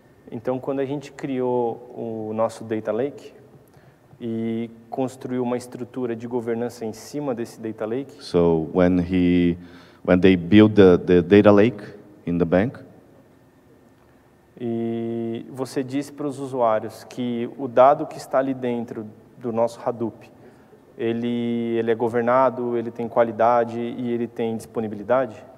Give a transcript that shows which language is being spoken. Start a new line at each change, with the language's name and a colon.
Portuguese: Então, quando a gente criou o nosso Data Lake e construiu uma estrutura de governança em cima desse Data Lake.
English: So when they build the Data Lake in the bank.
Portuguese: E você diz para os usuários que o dado que está ali dentro do nosso Hadoop, ele é governado, ele tem qualidade e ele tem disponibilidade?